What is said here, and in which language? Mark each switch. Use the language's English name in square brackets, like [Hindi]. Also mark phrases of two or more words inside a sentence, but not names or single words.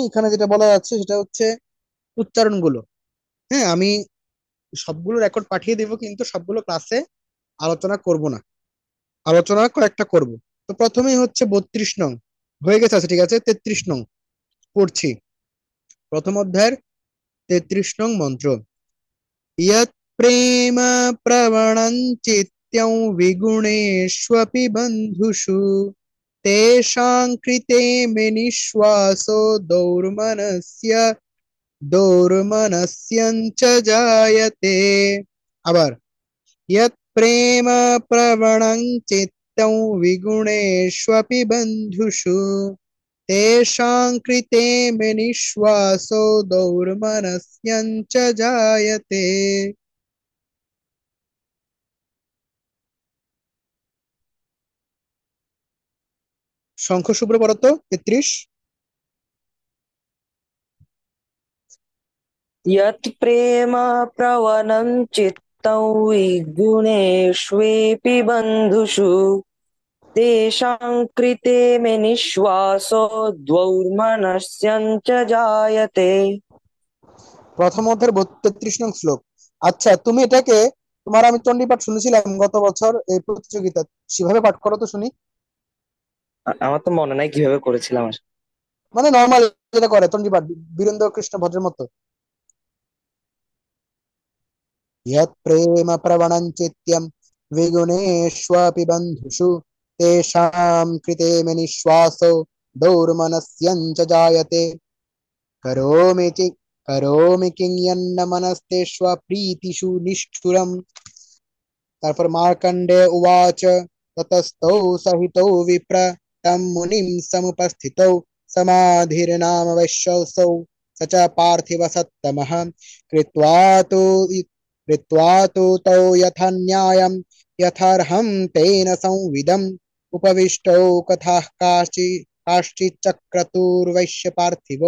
[Bangla] এখানে যেটা বলা যাচ্ছে সেটা হচ্ছে উচ্চারণগুলো। হ্যাঁ, আমি সবগুলো রেকর্ড পাঠিয়ে দেবো, কিন্তু সবগুলো ক্লাসে আলোচনা করব না, আলোচনা কয়েকটা করব। তো প্রথমেই হচ্ছে 32 নং হয়ে গেছে। আচ্ছা ঠিক আছে, 33 নং পড়ছি। প্রথম অধ্যায়ের 33 নং মন্ত্র। [Sanskrit] यत् प्रेम प्रवणं चित्तं विगुणेष्वपि बन्धुषु तेषां कृते मे निःश्वासो दौर्मनस्यञ्च जायते। আবার यत् प्रेम प्रवणं चित्तं विगुणेष्वपि बन्धुषु तेषां कृते मे निःश्वासो दौर्मनस्यञ्च जायते। [Bangla] শঙ্খ শুভ্র পড়তো 33। [Sanskrit] यत् प्रेम प्रवणं चित्तं विगुणेष्वेपि बन्धुषु तेषां कृते मे निःश्वासो द्वौर्मनस्यञ्च जायते। [Bangla] প্রথম অধ্যায়ের 33 নং শ্লোক। আচ্ছা, তুমি এটাকে, তোমার আমি চণ্ডী পাঠ শুনেছিলাম গত বছর এই প্রতিযোগিতা, সেভাবে পাঠ করো তো শুনি। আমার তো মনে নাই কিভাবে করেছিলাম আসলে। মানে নর্মাল যেটা করে চণ্ডী পাঠ, বীরেন্দ্র কৃষ্ণ ভদ্রের মতো। [Sanskrit] यत् प्रेम प्रवणं चित्तं विगुणेष्वपि बन्धुषु तेषां कृते मे निःश्वासो दौर्मनस्यञ्च जायते। करोमि चि करोमि किं मनस्तेष्वप्रीतिषु निष्ठुरम्। তারপর মার্কণ্ডেয় উবাচ ততস্তৌ সহিতৌ বিপ্র তম মুনিম সমুপস্থিতৌ সমাধির্নাম বৈশ্যসৌ স চ পার্থিব সত্তমঃ কৃত্বা তু কৃত্বা তু তৌ যথা ন্যায়ম যথার্হং তেন সংবিদম উপবিষ্টৌ কথাঃ কাশ্চিচ্চক্রতুর্বৈশ্য পার্থিবৌ।